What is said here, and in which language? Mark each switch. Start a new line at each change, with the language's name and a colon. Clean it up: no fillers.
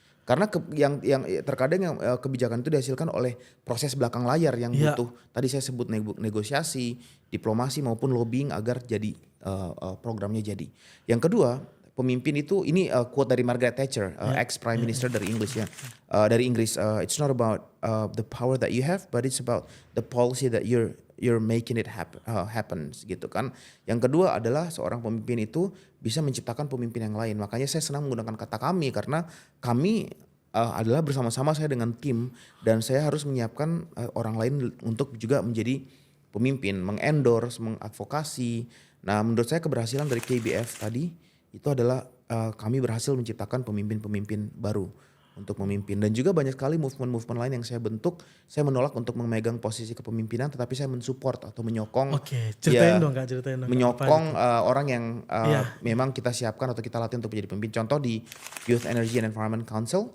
Indonesian: Karena yang terkadang yang kebijakan itu dihasilkan oleh proses belakang layar yang butuh tadi saya sebut negosiasi, diplomasi maupun lobbying agar jadi programnya jadi. Yang kedua, pemimpin itu ini quote dari Margaret Thatcher, ex Prime Minister dari Inggris ya. Dari Inggris,
English: it's not about the power that you have, but it's about the policy that you're making it happens
Indonesian: gitu kan. Yang kedua adalah seorang pemimpin itu bisa menciptakan pemimpin yang lain. Makanya saya senang menggunakan kata kami karena kami adalah bersama-sama saya dengan tim dan saya harus menyiapkan orang lain untuk juga menjadi pemimpin, mengendorse, mengadvokasi. Nah, menurut saya keberhasilan dari KBF tadi itu adalah kami berhasil menciptakan pemimpin-pemimpin baru untuk memimpin. Dan juga banyak sekali movement-movement lain yang saya bentuk. Saya menolak untuk memegang posisi kepemimpinan tetapi saya mensupport atau menyokong. Oke, ceritain dong Kak, ceritain dong. Menyokong orang yang memang kita siapkan atau kita latih untuk menjadi pemimpin. Contoh di Youth Energy and Environment Council.